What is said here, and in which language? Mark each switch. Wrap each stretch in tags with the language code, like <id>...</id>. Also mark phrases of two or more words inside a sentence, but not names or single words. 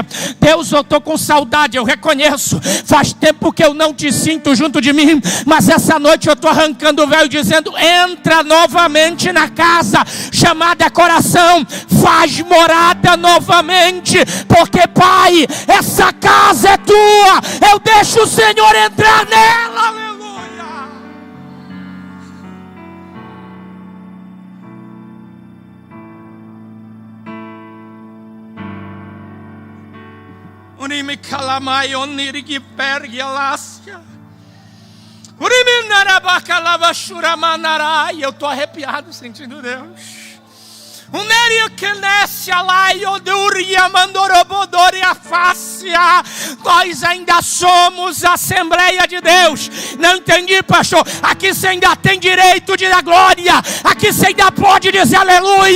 <pt>Deus, eu estou com saudade, eu reconheço. Faz tempo que eu não te sinto junto de mim, mas essa noite eu estou arrancando o véu e dizendo: entra novamente na casa chamada coração. Faz morada novamente, porque Pai, essa casa é tua. Eu deixo o Senhor entrar nela, aleluia. Unimi calamai onirigi pergialácia. Unimi narabacalava churamanarai. Eu estou arrepiado sentindo Deus. Nós ainda somos Assembleia de Deus. Não entendi, pastor. Aqui você ainda tem direito de dar glória. Aqui você ainda pode dizer aleluia.</pt>